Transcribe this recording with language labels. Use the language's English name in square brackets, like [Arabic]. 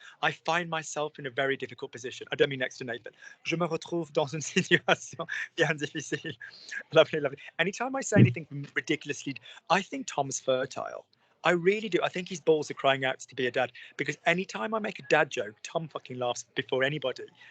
[English] I find myself in a very difficult position. I don't mean next to Nathan. [French] Je me retrouve dans une situation bien difficile. [English] Lovely, lovely. Anytime I say anything ridiculously, I think Tom's fertile. I really do. I think his balls are crying out to be a dad, because anytime I make a dad joke, Tom fucking laughs before anybody.